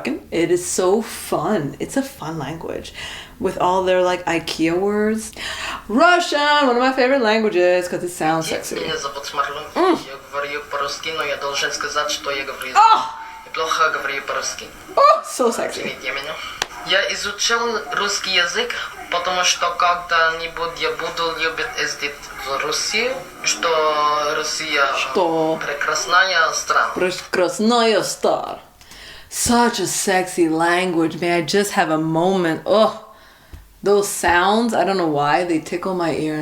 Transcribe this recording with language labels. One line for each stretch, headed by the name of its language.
English: It is so fun. It's a fun language. With all their like IKEA words. Russian, one of my favorite languages because it sounds sexy.
Russian: Меня зовут Смарлон. Я говорю по-русски, но я должен сказать, что я говорю. Я плохо говорю по-русски.
English: Oh, so sexy.
Russian: Извините меня. Я изучал русский язык, потому что когда-нибудь я буду любить ездить в Россию, что Россия прекрасная страна. Прекрасная страна.
English: Such a sexy language, man. I just have a moment. Oh, those sounds, I don't know why, they tickle my ear.